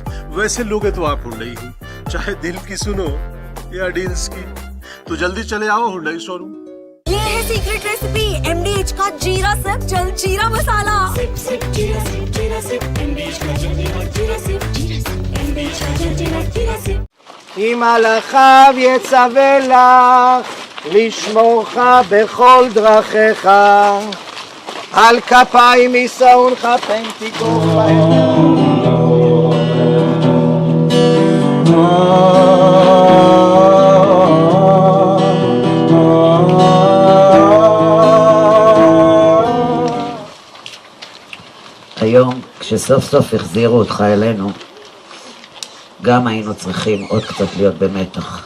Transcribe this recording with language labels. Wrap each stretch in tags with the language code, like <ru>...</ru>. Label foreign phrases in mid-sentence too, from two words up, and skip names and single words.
<hi>वैसे लोगे तो आप हुंडई ही, चाहे दिल की सुनो या डील्स की, तो जल्दी चले आओ हुंडई शोरूम। ये है</hi> <en>secret recipe</en> <hi>MDH का जीरा सिप जल जीरा मसाला। सिप सिप जीरा सिप MDH का जल जीरा सिप MDH का जल जीरा सिप।</hi> <he>אם מלאכיו יצווה לך לשמורך בכל דרכיך, על כפיים יישאונך פן תיקוך בהם. היום, כשסוף סוף החזירו אותך אלינו, גם היינו צריכים עוד קצת להיות במתח.</he>